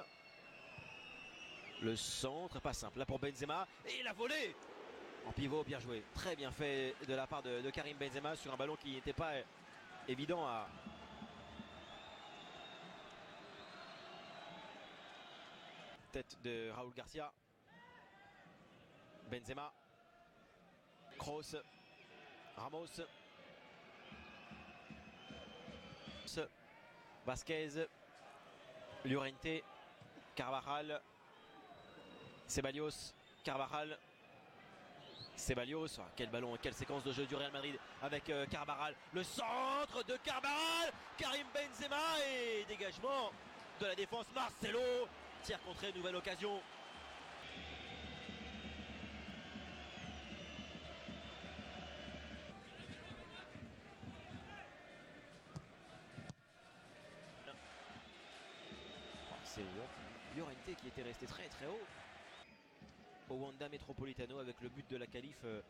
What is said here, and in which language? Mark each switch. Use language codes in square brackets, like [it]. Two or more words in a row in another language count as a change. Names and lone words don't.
[fr] Le centre, pas simple là pour Benzema. Et la volée en pivot, bien joué. Très bien fait de la part de Karim Benzema sur un ballon qui n'était pas évident à... Tête de Raúl Garcia. Benzema. Kroos. Ramos. Vázquez. Llorente. Carvajal. Ceballos. Carvajal. Ceballos. Quel ballon, quelle séquence de jeu du Real Madrid avec Carvajal. Le centre de Carvajal. Karim Benzema et dégagement de la défense. Marcelo. Tir contré, nouvelle occasion. C'est Llorente qui était resté très très haut au Wanda Metropolitano avec le but de la qualif.